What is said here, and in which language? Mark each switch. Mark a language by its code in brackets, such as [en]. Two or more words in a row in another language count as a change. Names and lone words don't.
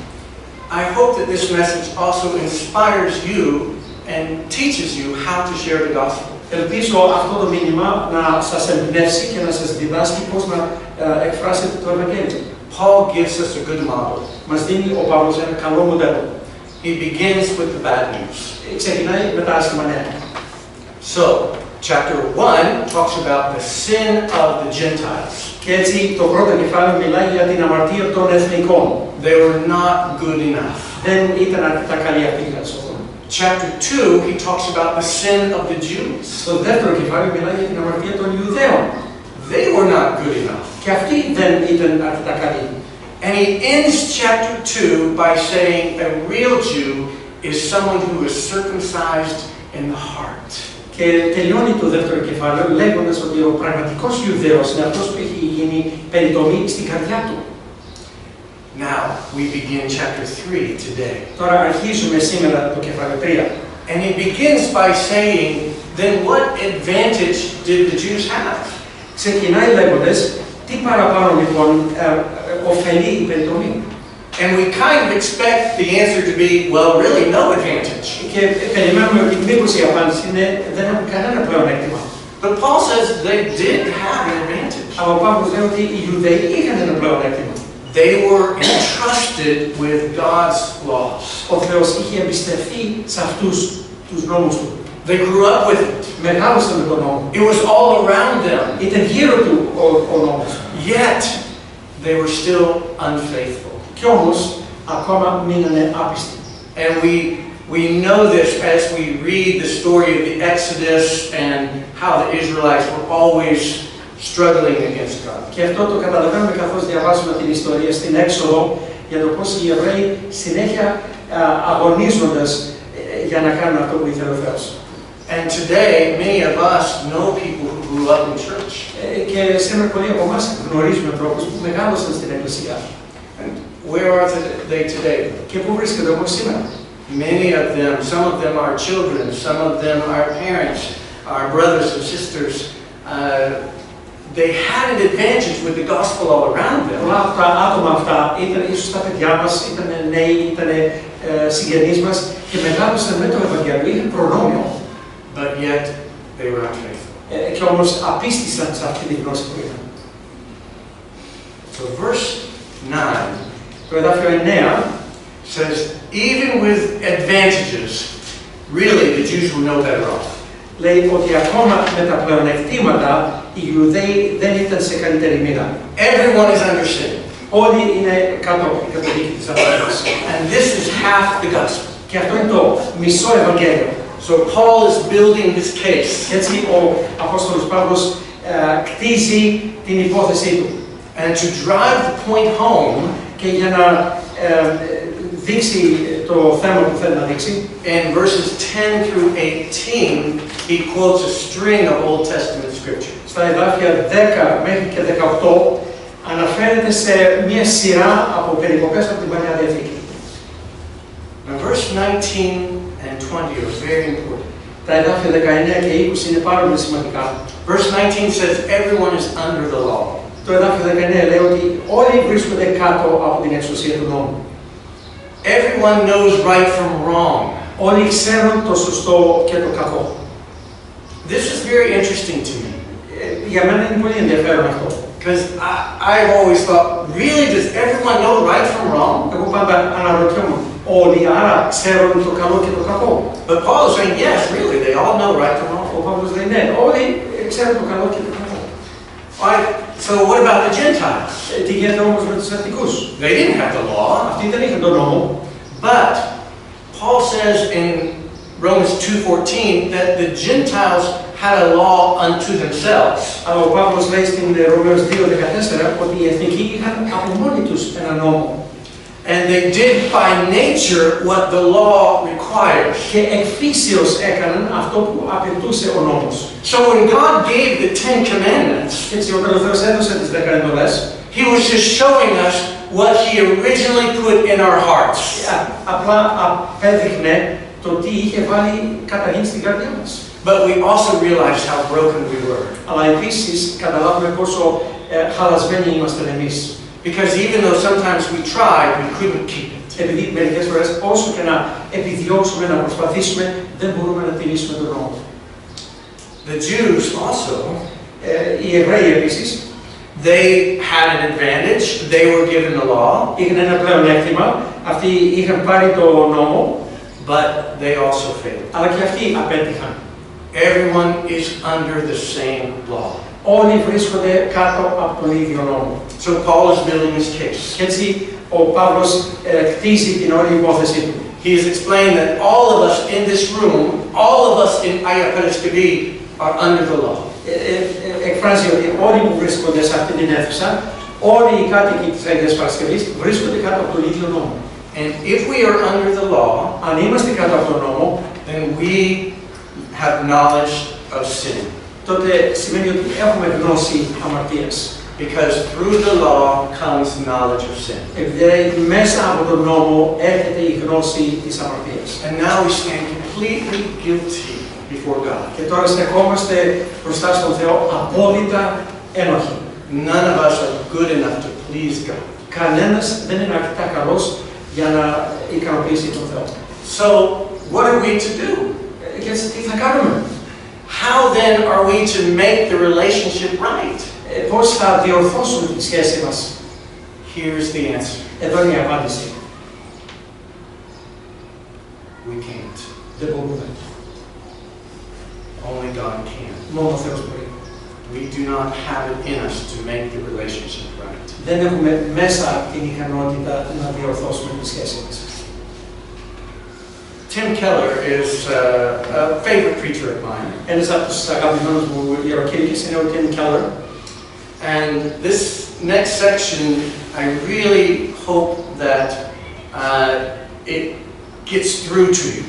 [en] I hope that this message also inspires you and teaches you how to share the gospel. [el] Ελπίζω αυτό το μήνυμα να σας εμπνεύσει και να σας διδάσκει πώς να εκφράσετε το Ευαγγέλιο. [en] Paul gives us a good model. [el] Μας δίνει ο Παύλος ένα καλό μοντέλο. [en] He begins with the bad news. [el] Ξεκινάει με τα άσχημα νέα. [en] So, chapter 1 talks about the sin of the Gentiles. [el] Και έτσι το πρώτο κεφάλαιο μιλάει για την αμαρτία των εθνικών. [en] They were not good enough. [el] Δεν ήταν αρκετά καλή αυτή για τους. [en] Chapter 2, he talks about the sin of the Jews. [el] Στο δεύτερο κεφάλαιο μιλάει για την αμαρτία των Ιουδαίων. [en] They were not good enough. [el] Και αυτοί δεν ήταν αρκετά καλοί. [en] And he ends chapter 2 by saying a real Jew is someone who is circumcised in the heart. [el] Και τελειώνει το δεύτερο κεφάλαιο λέγοντας ότι ο πραγματικός Ιουδαίος είναι αυτός που έχει γίνει περιτομή στην καρδιά του. [en] Now we begin chapter 3 today. [el] Τώρα αρχίζουμε σήμερα το κεφάλαιο 3. [en] And he begins by saying, then what advantage did the Jews have? [el] Ξεκινάει λέγοντας, τι παραπάνω λοιπόν ωφελεί η περιτομή. [en] And we kind of expect the answer to be, well, really no advantage. [el] Και περιμένουμε ότι μήπως η απάντηση είναι, δεν έχουν κανένα πλεονέκτημα. [en] But Paul says they did have an advantage. [el] Αλλά ο Παύλος λέει ότι οι Ιουδαίοι είχαν ένα πλεονέκτημα. [en] They were entrusted with God's laws. [el] Ο Θεός είχε εμπιστευτεί σε αυτούς τους νόμους του. [en] They grew up with it. [el] Μεγάλωσαν με τον νόμο. [en] It was all around them. [el] Ήταν γύρω του ο νόμος. [en] Yet, they were still unfaithful. [el] Κι όμως, ακόμα μείνανε άπιστοι. [en] And we know this as we read the story of the Exodus and how the Israelites were always struggling against God. [el] Και αυτό το καταλαβαίνουμε καθώς διαβάζουμε την ιστορία στην Έξοδο για το πώς οι Εβραίοι συνέχεια αγωνίζοντας για να κάνουν αυτό που ήθελε ο Θεός. [en] And today, many of us know people who grew up in church. [el] Και σήμερα πολλοί από εμάς γνωρίζουμε ανθρώπους που μεγάλωσαν στην Εκκλησία. [en] And where are they today? [el] Και πού βρίσκονται όμως σήμερα? [en] Many of them, some of them are children, some of them are parents, are brothers and sisters. They had an advantage with the gospel all around them. [el] Πολλά από τα άτομα αυτά ήταν ίσως τα παιδιά μας, ήταν νέοι, ήταν συγγενείς μας και μεγάλωσαν με το Ευαγγέλιο, είχαν προνόμιο. [en] But yet they were unfaithful. [el] Και όμως απίστησαν σε αυτή τη γνώση που είχαν. [en] So verse 9 [el] το εδάφιο 9 [en] says, even with advantages, really the Jews were no better off. [el] Λέει ότι ακόμα με τα πλεονεκτήματα οι Ιουδαίοι δεν ήταν σε καλύτερη μοίρα. [en] Everyone is under sin. [el] Όλοι είναι κάτω από την καταδίκη της απαγωγής. [en] And this is half the gospel. [el] Και αυτό είναι το μισό Ευαγγέλιο. [en] So Paul is building his case. [el] Και έτσι ο Απόστολος Παύλος κτίζει την υπόθεσή του. [en] And to drive the point home, [el] και για να δείξει το θέμα που θέλει να δείξει, [en] in verses 10 through 18, he quotes a string of Old Testament scripture. [el] Στα εδάφια 10 μέχρι και 18 αναφέρεται σε μια σειρά από περικοπές από την Παλιά Διαθήκη. [en] Now verse 19 and 20 are very important. [el] Τα εδάφια 19 και 20 είναι πάρα πολύ σημαντικά. [en] Verse 19 says everyone is under the law. [el] Το εδάφιο 19 λέει ότι όλοι βρίσκονται κάτω από την εξουσία του νόμου. [en] Everyone knows right from wrong. [el] Όλοι ξέρουν το σωστό και το κακό. [en] This is very interesting to me. [el] Για μένα είναι πολύ ενδιαφέρον αυτό. [en] Because I've always thought, really, does everyone know right from wrong? [el] Εγώ πάντα αναρωτιόμουν, όλοι άρα ξέρουν το καλό και το κακό. [en] But Paul is saying, yes, really, they all know right from wrong. [el] Ο Παύλος λέει, ναι, όλοι ξέρουν το καλό και το κακό. [en] Right? So what about the Gentiles? [el] Τι γίνεται όμως με τους εθνικούς? [en] They didn't have the law. [el] Αυτοί δεν είχαν τον νόμο. [en] But Paul says in Romans 2:14 that the Gentiles had a law unto themselves. [el] Αλλά ο Παύλος λέει στην Ρωμαίους 2:14 ότι οι εθνικοί είχαν από μόνοι τους ένα νόμο. [en] And they did by nature what the law requires. [el] Και εκφύσεως έκαναν αυτό που απαιτούσε ο νόμος. [en] So when God gave the 10 commandments, [el] Έτσι όταν ο Θεός έδωσε τις 10 εντολές, [en] He was just showing us what He originally put in our hearts. [el] Απλά απέδειχνε το τι είχε βάλει καταρχήν στην καρδιά μας. [en] But we also realized how broken we were. [el] Αλλά επίσης καταλάβουμε πόσο χαλασμένοι ήμασταν εμείς. [en] Because even though sometimes we tried, we couldn't keep it. [el] Επειδή μερικές φορές όσο και να επιδιώξουμε, να προσπαθήσουμε, δεν μπορούμε να τηρήσουμε τον νόμο. [en] The Jews also, [el] Οι Εβραίοι επίσης, [en] they had an advantage. They were given the law, [el] είχαν ένα πλεονέκτημα, αυτοί είχαν πάρει το νόμο, [en] but they also failed. [el] αλλά και αυτοί απέτυχαν. [en] Everyone is under the same law. [el] Όλοι βρίσκονται κάτω από τον ίδιο νόμο. [en] So Paul is building his case. [el] Και έτσι ο Παύλος κτίζει την όλη υπόθεσή του. [en] He is explaining that all of us in this room, all of us in Παρασκευή are under the law. [el] Εκφράζει ότι όλοι που βρίσκονται σε αυτή την αίθουσα, όλοι οι κάτοικοι της Αγίας Παρασκευής βρίσκονται κάτω από τον ίδιο νόμο. [en] And if we are under the law, [el] αν είμαστε κάτω από τον νόμο, [en] then we have knowledge of sin. [el] τότε σημαίνει ότι έχουμε γνώση αμαρτίας. [en] Because through the law comes knowledge of sin. [el] Επειδή μέσα από τον νόμο έρχεται η γνώση της αμαρτίας. [en] And now we stand completely guilty before God. [el] Και τώρα στεκόμαστε μπροστά στον Θεό απόλυτα ένοχοι. [en] None of us are good enough to please God. [el] Κανένας δεν είναι αρκετά καλός για να ικανοποιήσει τον Θεό. [en] So, what are we to do? [el] Και έτσι τι θα κάνουμε? [en] How then are we to make the relationship right? [el] Πώς θα διορθώσουμε τη σχέση μας? [en] Here's the answer. [el] Εδώ είναι η απάντηση. [en] We can't. [el] Δεν μπορούμε. [en] Only God can. [el] Μόνο ο Θεός μπορεί. [en] We do not have it in us to make the relationship right. [el] Δεν έχουμε μέσα την ικανότητα να διορθώσουμε τη σχέση μας. [en] Tim Keller is a favorite preacher of mine. [el] Ένας από τους αγαπημένους μου ιεροκήρυκες είναι ο Tim Keller. [en] And this next section, I really hope that it gets through to you.